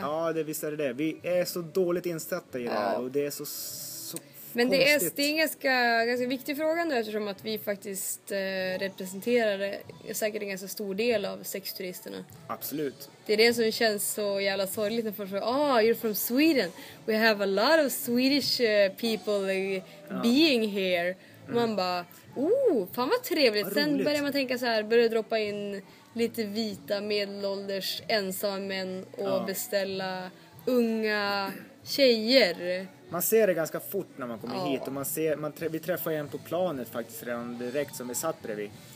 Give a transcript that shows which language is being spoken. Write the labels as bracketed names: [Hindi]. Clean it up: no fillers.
[Swedish] Ja, det visst är det. Vi är så dåligt insatta i det här och det är så konstigt. Men det är en ganska viktig fråga nu eftersom att vi faktiskt representerar säkert en ganska stor del av sexturisterna. Absolut. Det är det som känns så jävla sorgligt när folk säger, [English] you're from Sweden. We have a lot of Swedish people being here. [Swedish] Mm. Man bara, fan vad trevligt. Sen börjar man tänka så här, börjar droppa in lite vita medelålders ensamma män och beställa unga tjejer. Man ser det ganska fort när man kommer hit. Och vi träffar en på planet faktiskt redan direkt som vi satt bredvid.